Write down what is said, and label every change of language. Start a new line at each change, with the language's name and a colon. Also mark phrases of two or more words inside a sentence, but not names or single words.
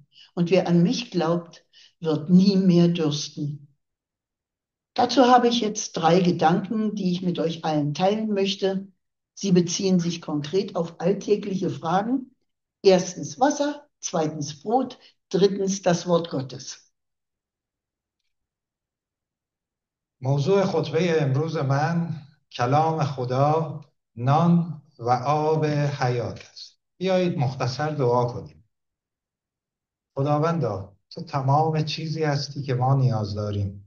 German: Und wer an mich glaubt, wird nie mehr dürsten. Dazu habe ich jetzt drei Gedanken, die ich mit euch allen teilen möchte. Sie beziehen sich konkret auf alltägliche Fragen. Erstens Wasser, zweitens Brot, drittens das Wort Gottes.
Persian: موضوع خطبه امروز من کلام خدا نان و آب حیات است. بیایید مختصر دعا کنیم. خداوندا، تو تمام چیزی هستی که ما نیاز داریم.